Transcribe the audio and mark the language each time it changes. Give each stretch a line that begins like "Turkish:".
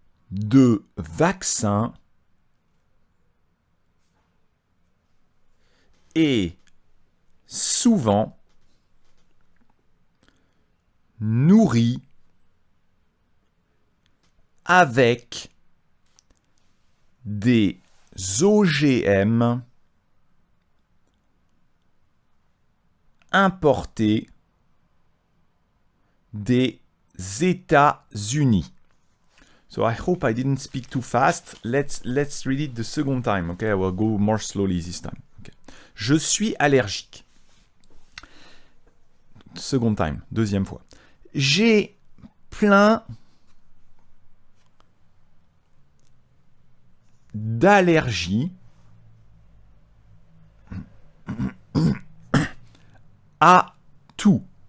French: de vaccin est souvent nourri avec des OGM importés des États-Unis.
English: So I hope I didn't speak too fast. Let's read it the second time. Okay, I will go more slowly this time.
French: Okay. Je suis allergique.
English: Second time,
French: deuxième fois. J'ai plein d'allergies à tout.